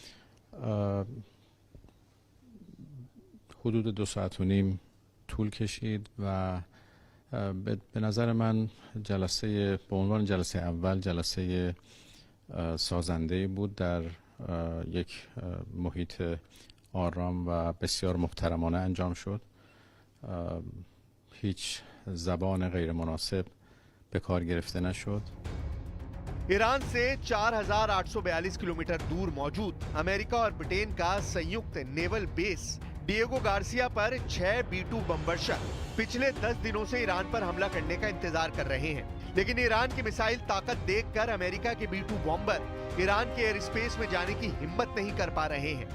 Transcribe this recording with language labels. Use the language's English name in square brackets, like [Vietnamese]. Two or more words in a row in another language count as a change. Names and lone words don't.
[Persian] حدود 2 ساعت و نیم طول کشید و به نظر من جلسه به عنوان جلسه اول جلسه سازنده بود، در یک محیط آرام و بسیار محترمانه انجام شد. هیچ زبان غیر مناسب به کار گرفته نشد. [Hindi] ईरान से 4,842 किलोमीटर दूर मौजूद अमेरिका और ब्रिटेन का संयुक्त [English] naval base [Hindi] डिएगो गार्सिया पर 6 B-2 बमवर्षक पिछले 10 दिनों से ईरान पर हमला करने का इंतजार कर रहे हैं, लेकिन ईरान की मिसाइल ताकत देखकर अमेरिका के B-2 बॉम्बर ईरान के [English] air space [Hindi] में जाने की हिम्मत नहीं कर पा रहे हैं।